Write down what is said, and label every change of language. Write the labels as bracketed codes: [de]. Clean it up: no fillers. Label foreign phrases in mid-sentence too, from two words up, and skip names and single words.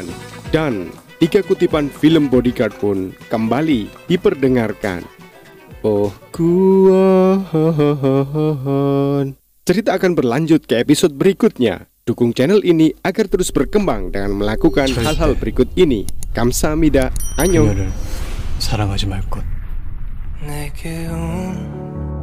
[id] Dan 3 kutipan film Bodyguard pun kembali diperdengarkan. Oh Kwon. Cerita akan berlanjut ke episode berikutnya. Dukung channel ini agar terus berkembang dengan melakukan hal-hal berikut ini. [ko] Kamsahamnida. Annyeong. 그녀를 사랑하지 말 것. 내게 온